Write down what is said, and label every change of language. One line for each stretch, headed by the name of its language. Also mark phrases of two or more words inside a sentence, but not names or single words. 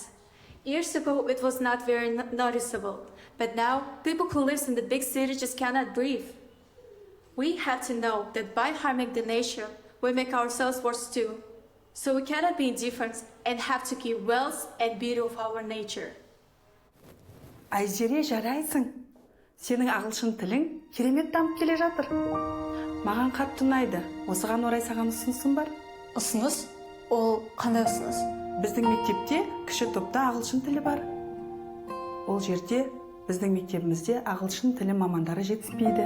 English: Years ago, it was not very noticeable, but now people who live in the big cities just cannot breathe. We have to know that by harming the nature, we make ourselves worse too. So we cannot be indifferent and have to keep wealth and beauty of our nature.
Kazakh: Айжере, жарайсың. Сенің ағылшын тілің керемет дамып келе жатыр. Маған қатты ұнайды. Осыған орай саған ұсынысым бар. Ұсыныс? Ол қандай ұсыныс? Біздің мектепте кіші топта ағылшын тілі бар. Ол жерде біздің мектебімізде ағылшын тілі мамандары жетіспейді.